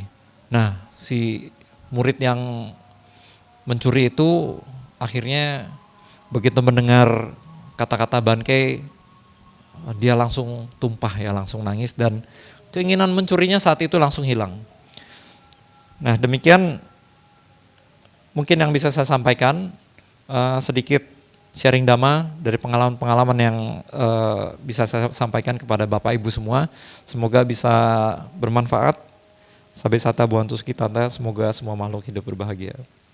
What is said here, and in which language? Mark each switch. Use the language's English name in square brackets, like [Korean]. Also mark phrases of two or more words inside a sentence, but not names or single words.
[Indonesian] Nah, si murid yang mencuri itu akhirnya begitu mendengar kata-kata Bankei, dia langsung tumpah ya, langsung nangis dan keinginan mencurinya saat itu langsung hilang. Nah, demikian mungkin yang bisa saya sampaikan, sedikit sharing Dhamma dari pengalaman-pengalaman yang bisa saya sampaikan kepada Bapak Ibu semua. Semoga bisa bermanfaat. [Pali] Sabbe sata buantu sukitata, [Indonesian] semoga semua makhluk hidup berbahagia.